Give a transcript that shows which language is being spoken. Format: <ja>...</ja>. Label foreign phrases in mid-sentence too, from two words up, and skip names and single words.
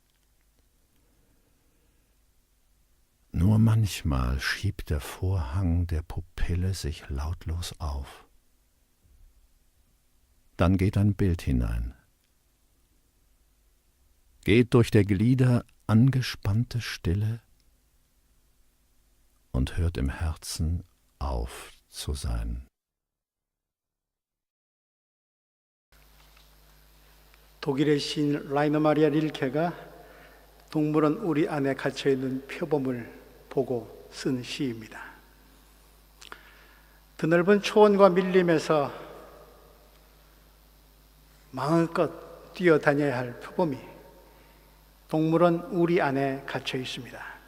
<de>Nur manchmal schiebt der Vorhang der Pupille sich lautlos auf. Dann geht ein Bild hinein, geht durch der Glieder angespannte Stille und hört im Herzen auf zu sein.</de> <ko>독일의 시인 라이너 마리아 릴케가 동물원 우리 안에 갇혀있는 표범을 보고 쓴 시입니다. 드넓은 초원과 밀림에서 마음껏 뛰어다녀야 할 표범이 동물원 우리 안에 갇혀 있습니다.</ko>